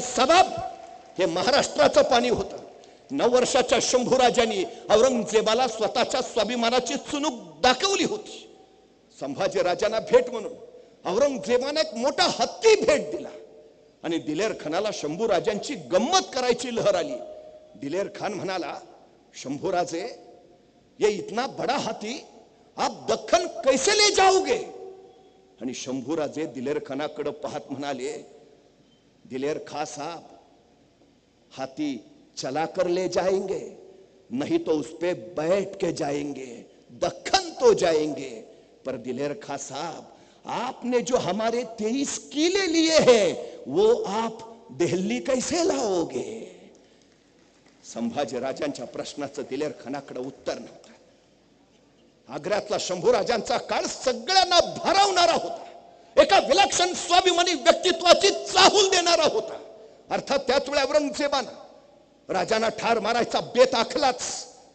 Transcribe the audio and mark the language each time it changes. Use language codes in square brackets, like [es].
[mr] सबब हे महाराष्ट्राचं पाणी होतं. 9 वर्षाच्या शंभूराजांनी औरंगजेबाला स्वतःच्या स्वाभिमानाची चुणूक दाखवली होती. संभाजी राजांना भेट म्हणून औरंगजेबाने एक मोठा हत्ती भेट दिला आणि दिलेर खानाला शंभूराजांची गंमत करायची लहर आली. दिलेर खान म्हणाला, शंभूराजे, [hi] ये इतना बड़ा हाथी आप दख्खन कैसे ले जाओगे? [mr] आणि शंभूराजे दिलेर खानाकडे पाहत म्हणाले, [hi] दिलेर खा साहब, हाथी चला कर ले जाएंगे, नहीं तो उस पे बैठ के जाएंगे, दख्खन तो जाएंगे, पर दिलेर खा साहब, आपने जो हमारे 23 किले लिए हैं वो आप दिल्ली कैसे लाओगे? [mr] संभाजी राजांच्या प्रश्नाचं दिलेर खानाकडे उत्तर नव्हतं. आग्र्यातला शंभूराजांचा काळ सगळ्यांना भारावणारा होता. एका विलक्षण स्वाभिमानी व्यक्तित्वाची चाहूल देणारा होता. अर्थात त्याच वेळी औरंगजेबानं राजांना ठार मारायचा बेत आखलाच.